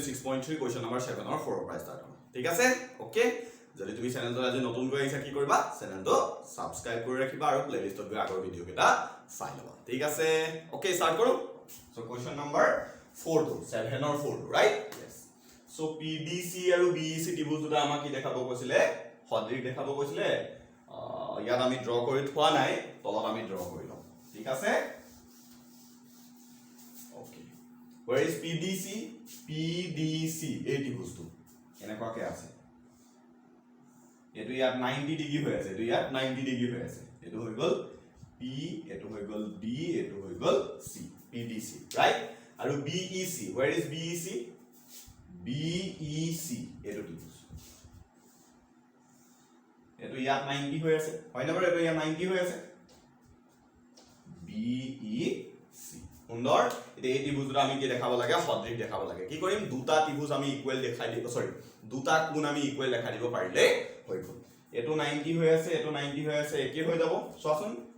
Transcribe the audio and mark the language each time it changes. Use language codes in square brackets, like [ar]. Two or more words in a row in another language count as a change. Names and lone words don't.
[as] 6.3 [en] question number [as] 7 অৰ 4 পৰা ষ্টাৰ্ট কৰিম ঠিক আছে ওকে যদি তুমি চেনেলটো আজি নতুনকৈ আহিছা কি কৰিবা চেনেলটো সাবস্ক্ৰাইব কৰি ৰাখিবা আৰু প্লেলিষ্টত গৈ আগৰ ভিডিও কেটা চাই লবা ঠিক আছে ওকে ষ্টাৰ্ট কৰো সো [en] question number [as] 4 to 7 অৰ 4 to [en] right yes [as] সো পিডিসি আৰু বিইসি ত্ৰিভুজ দুটা আমাক কি দেখাব কৈছিলে সদৃশ দেখাব কৈছিলে ইয়াত আমি ড্ৰ কৰি থোৱা নাই তলত আমি ড্ৰ কৰি লম ঠিক আছে ওকে [en] where is pdc [as] এই ত্ৰিভুজটো এনেকুৱাকে আছে এটো ইয়াত 90 ডিগ্ৰী হৈ আছে এটো ইয়াত 90 ডিগ্ৰী হৈ আছে এটো হৈ গল p এটো হৈ গল d এটো হৈ গল c pdc ৰাইট আৰু bec [en] where is bec [as] এটো ত্ৰিভুজ এটো ইয়াত 90 হৈ আছে হয় না বাৰু এটো ইয়াত 90 হৈ আছে bec সুন্দৰ এতিয়া এই ত্ৰিভুজটো আমি কি দেখাব লাগে সদৃশ দেখাব লাগে কি কৰিম দুটা ত্ৰিভুজ আমি ইকুৱেল দেখাই দিব সৰি দুটা কোণ আমি ইকুৱেল দেখাই দিব পাৰিলে হৈ গল এটো 90 হৈ আছে এটো 90 হৈ আছে একে হৈ যাব চোৱাচোন